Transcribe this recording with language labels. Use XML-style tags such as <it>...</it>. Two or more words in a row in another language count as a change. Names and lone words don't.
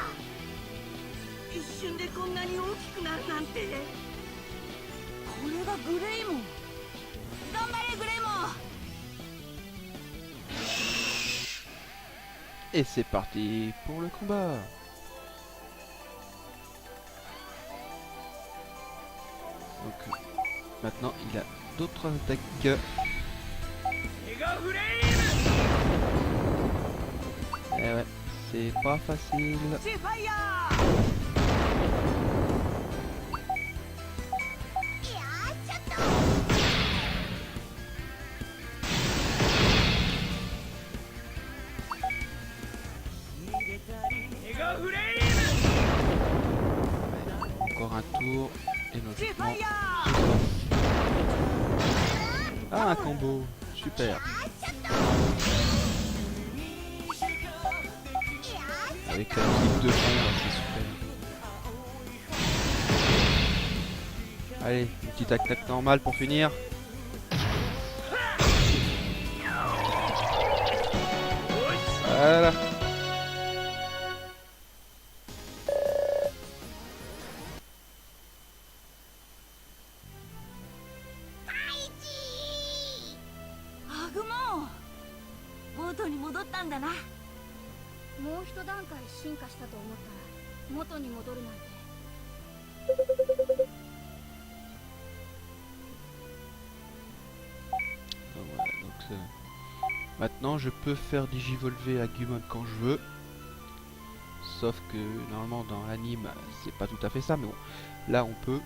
<ja>一瞬でこんなに大きくなるなんて。これがグレイモン。頑張れグレイモン。</ja> <fr>Et c'est parti pour le combat. Donc maintenant il a d'autres attaques. Eh ouais, c'est pas facile.</fr> <ja>シーファイヤー。いやー、ちょっと。</ja> <fr>Encore un tour et</fr> <ja>シーフ</ja> <fr>logiquement.</fr> <ja>ァイヤー。</ja> <fr>Ah, un combo, super. Avec la clip de fond, là, c'est super. Allez, une petite attaque normale pour finir. Voilà. Agumon!</fr> <ja>元に戻ったんだな。もう一段階進化したと思ったら元に戻るなんて。</ja> <fr>Voilà, donc maintenant je peux faire digivolver Agumon quand je veux. Sauf que normalement dans l'anime c'est pas tout à fait ça, mais bon, là on peut.</fr>